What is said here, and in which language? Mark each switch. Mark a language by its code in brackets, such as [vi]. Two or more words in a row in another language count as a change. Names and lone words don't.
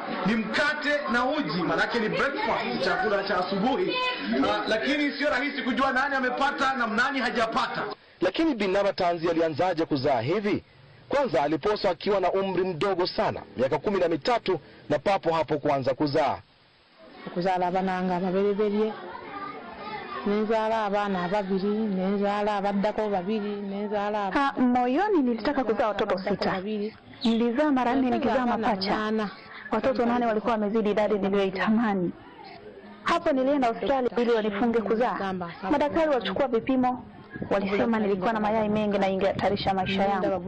[sw] Ni mkate na uji, manake ni breakfast, chakula cha asubuhi. Lakini sio rahisi kujua nani amepata na nani hajapata. Lakini Bi Nabatanzi alianzaje kuzaa hivi? Kwanza aliposwa akiwa na umri mdogo sana, miaka 13, na papo hapo kuanza kuzaa. [lg] Kuzala abananga babelebelye. Nenzala abana babiri, nenzala abaddako babiri, nenzala. [sw] Moyoni nilitaka kuzaa watoto 6. Nilizaa mara 4 nikizaa mapacha. Watoto 8 walikuwa wamezidi idadi niliyoitamani. Hapo nilienda hospitali ili wanifunge kuzaa. Madaktari walichukua vipimo, walisema nilikuwa na mayai mengi na ingehatarisha maisha yangu.